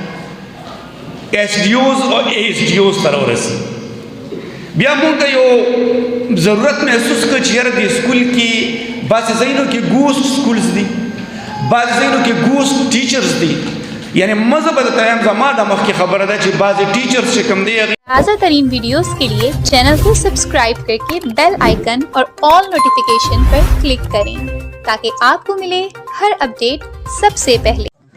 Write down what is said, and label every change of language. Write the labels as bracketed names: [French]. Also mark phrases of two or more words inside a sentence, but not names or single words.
[Pashto] SDOs او ASDOs ته راورسي بیا مونږ یو ضرورت محسوس کړ چې یاره د سکول کې بعضې ځایونو کې [English] ghost schools [Pashto] دي بعضې ځایونو کې [English] ghost teachers [Pashto] دي یعنی مزه به د تایم زما د مخکې خبره ده چې بعضې ټیچرز چې کوم دی [Urdu] تازہ ترین ویڈیوز کے لیے چینل کو سبسکرائب کرکے [English] bell icon [Urdu] اور [English] all notification [Urdu] پر کلک کریں تاکہ آپ کو ملے ہر اپڈیٹ سب سے پہلے.